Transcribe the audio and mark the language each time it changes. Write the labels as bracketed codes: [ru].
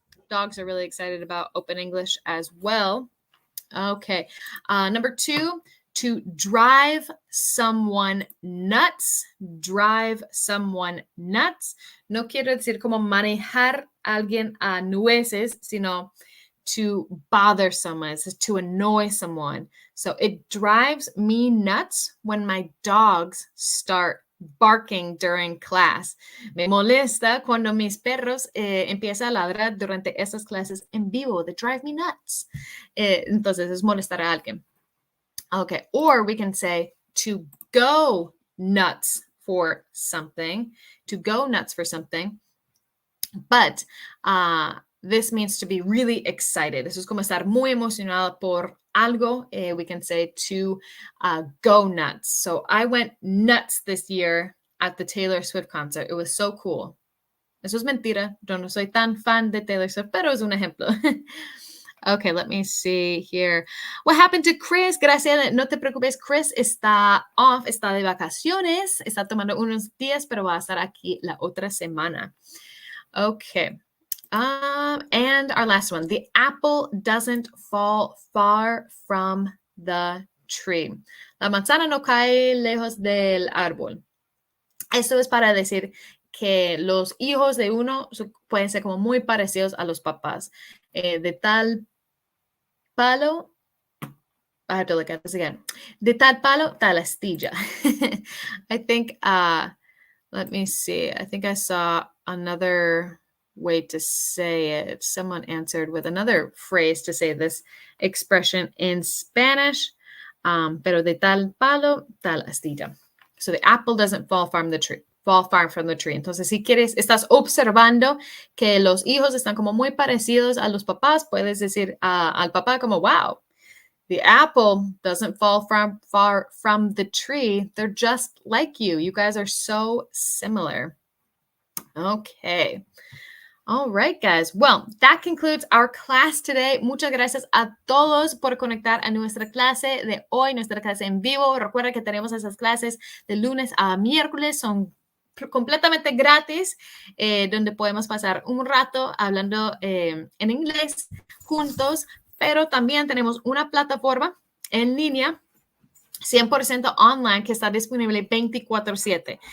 [en] Dogs are really excited about Open English as well. Okay. Number 2, to drive someone nuts. Drive someone nuts. [es] No quiero decir como manejar a alguien a nueces, sino [en] to bother someone, to annoy someone. So it drives me nuts when my dogs start barking during class. [es] Me molesta cuando mis perros empiezan a ladrar durante esas clases en vivo. [en] They drive me nuts. [es] Entonces es molestar a alguien. [en] Okay, or we can say to go nuts for something. To go nuts for something. But this means to be really excited. [es] Eso es como estar muy emocionado por algo. [en] We can say to go nuts. So I went nuts this year at the Taylor Swift concert. It was so cool. [es] Eso es mentira. Yo no soy tan fan de Taylor Swift, pero es un ejemplo. [en] Okay, let me see here. What happened to Chris? [es] Gracias, no te preocupes. Chris está off, está de vacaciones, está tomando unos días, pero va a estar aquí la otra semana. [en] Okay. And our last one, the apple doesn't fall far from the tree. [es] La manzana no cae lejos del árbol. Esto es para decir que los hijos de uno pueden ser como muy parecidos a los papás. De tal palo, [en] I have to look at this again. [es] De tal palo, tal astilla. [en] I think, let me see. I think I saw another way to say it. Someone answered with another phrase to say this expression in Spanish. [es] Pero de tal palo, tal astilla. [en] So the apple doesn't fall far from the tree. [es] Entonces, si quieres, estás observando que los hijos están como muy parecidos a los papás, puedes decir al papá como, [en] wow, the apple doesn't fall far from the tree. They're just like you. You guys are so similar. Okay. All right, guys. Well, that concludes our class today. [es] Muchas gracias a todos por conectar a nuestra clase de hoy, nuestra clase en vivo. Recuerda que tenemos esas clases de lunes a miércoles. Son completamente gratis, donde podemos pasar un rato hablando en inglés juntos, pero también tenemos una plataforma en línea 100% online que está disponible 24/7.